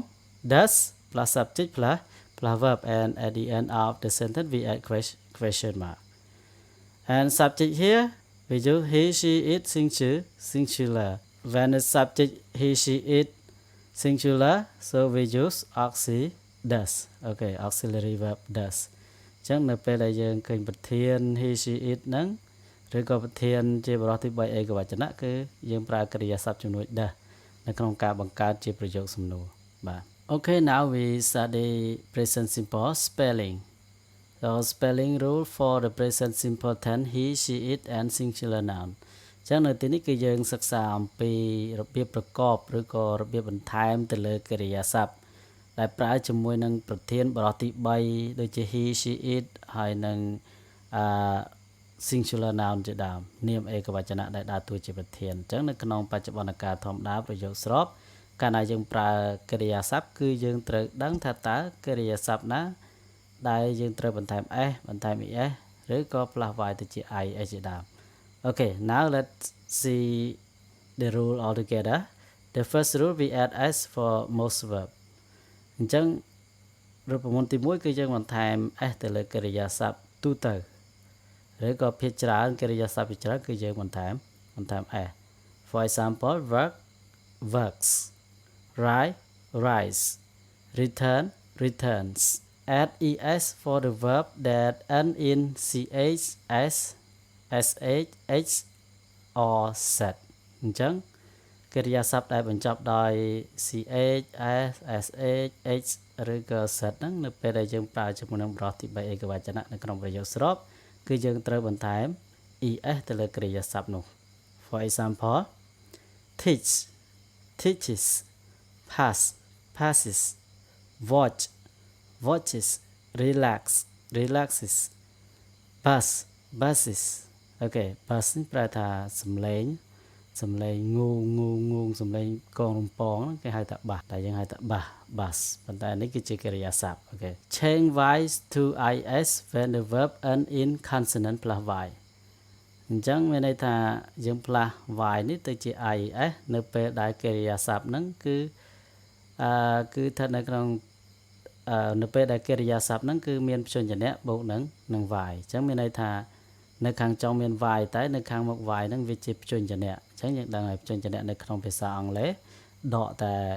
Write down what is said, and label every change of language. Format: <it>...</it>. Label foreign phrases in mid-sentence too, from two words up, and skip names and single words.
<en>Does plus subject plus verb, and at the end of the sentence we add question mark. And subject here we use he, she, it, singular. When the subject he, she, it, singular, so we use does. Okay, auxiliary verb does.</en> <km>អញ្ចឹងនៅពេលដែលយើងឃើញប្រធាន</km> <en>he, she, it</en> <km>ហ្នឹងឬក៏ប្រធានជាបរិបទទី3ឯកវចនៈគឺយើងប្រើកិរិយាសព្ទជំនួយ does នៅក្នុងការបង្កើតជាប្រយោគសំណួរបាទ</km> <en>Okay, now we study present simple spelling. So spelling rule for the present simple tense he, she, it, and singular noun.</en> <km>អញ្ចឹងនៅទីនេះគឺយើងសិក្សាអំពីរបៀបប្រកបឬក៏របៀបបន្ថែមទៅលើកិរិយាសព្ទដែលប្រើជាមួយនឹងប្រធានបរិបទទី3ដូចជា</km> <en>he, she, it</en> <km>ហើយនឹង</km> <en>singular noun</en> <km>ជាដើមនាមឯកវចនៈដែលដើរតួជាប្រធានអញ្ចឹងនៅក្នុងបច្ចុប្បន្នកាលធម្មតាប្រយោគស្របកាលណាយើងប្រើកិរិយាសព្ទគឺយើងត្រូវដឹងថាតើកិរិយាសព្ទណាដែលយើងត្រូវបន្ថែម s បន្ថែម es ឬក៏</km> <en>plus y</en> <km>ទៅជា i ជាដើម</km> <en>Okay, now let's see the rule all together. The first rule we add s for most verb.</en> <km>អញ្ចឹងរូបមន្តទី1គឺយើងបន្ថែម s ទៅលើកិរិយាសព្ទទូទៅឬក៏ភាគច្រើនកិរិយាសព្ទភាគច្រើនគឺយើងបន្ថែម s.</km> <en>For example, works, write, writes, return, returns. Add es for the verb that end in ch, s, sh, h or z</en> <km>អញ្ចឹងកិរិយាសព្ទដែលបញ្ចប់ដោយ</km> <en>ch s sh h</en> <km>ឬក៏ z ហ្នឹងនៅពេលដែលយើងប្រើជាមួយនឹងបរិបទទី3ឯកវចនៈនៅក្នុងប្រ យោគស្របគឺយើងត្រូវបន្ថែម es ទៅលើកិរិយាសព្ទនោះ</km> <en>For example teach teaches pass passes watch watches relax relaxes bus buses</en> <km>អូខេ bus នេះប្រែថាសំឡេងងូងសំ ឡេងកងរំពងហ្នឹងគេហៅថា bus តែយើងហៅថា bus ប៉ុន្តែនេះគឺជាកិរិយាសព្ទអូខេ</km> <en>change y to is when the verb end in consonant plus y</en> <km>អញ្ចឹងមានន័យថាយើងផ្លាស់ y នេះទៅជា is នៅពេលដែលកិរិយាសព្ទហ្នឹងគឺស្ថិតនៅក្នុងនៅពេលដែលកិរិយាសព្ទហ្នឹងគឺមានព្យញ្ជនៈបូកនឹង y អញ្ចឹងមានន័យថានៅខាងចុងមាន y តែនៅខាងមុខ y ហ្នឹងវាជាព្យញ្ជនៈអញ្ចឹងយើងដឹងហើយព្យញ្ជនៈនៅក្នុងភាសាអង់គ្លេសដកតែ</km>